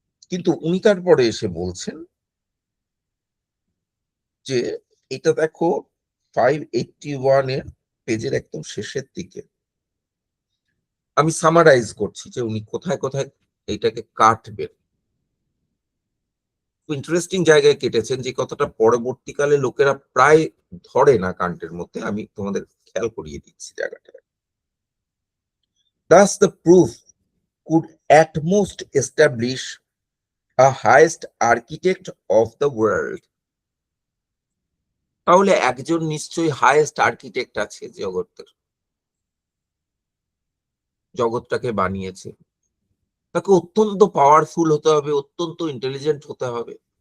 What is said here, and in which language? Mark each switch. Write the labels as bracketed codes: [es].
[bn] কিন্তু উনি তারপরে এসে বলছেন যে এটা দেখো 581 এর পেজের একদম শেষের দিকে, আমি সামারাইজ করছি যে উনি কোথায় কোথায় এইটাকে কাটবেন। ইন্টারেস্টিং জায়গায় কেটেছেন, যে কথাটা পরবর্তীকালে লোকেরা প্রায় ধরে না কান্টের মধ্যে, আমি তোমাদের খেয়াল করিয়ে দিচ্ছি জায়গাটা। [en] Thus the proof could at most establish a highest architect of the world. [bn] তাহলে একজন নিশ্চয়ই হাইয়েস্ট আর্কিটেক্ট আছে জগতের, জগৎটাকে বানিয়েছে। তাকে অত্যন্ত পাওয়ারফুল হতে হবে, অত্যন্ত ইন্টেলিজেন্ট হতে হবে।